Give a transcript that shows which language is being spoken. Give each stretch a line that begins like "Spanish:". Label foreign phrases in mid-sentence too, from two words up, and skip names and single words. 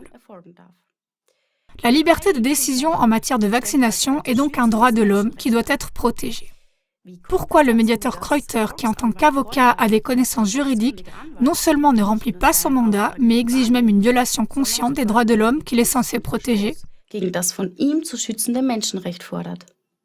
French: La liberté de décision en matière de vaccination est donc un droit de l'homme qui doit être protégé. Pourquoi le médiateur Kreuter, qui en tant qu'avocat a des connaissances juridiques, non seulement ne remplit pas son mandat, mais exige même une violation consciente des droits de l'homme qu'il est censé protéger ?
German: Gegen das von ihm zu schützende Menschenrecht fordert.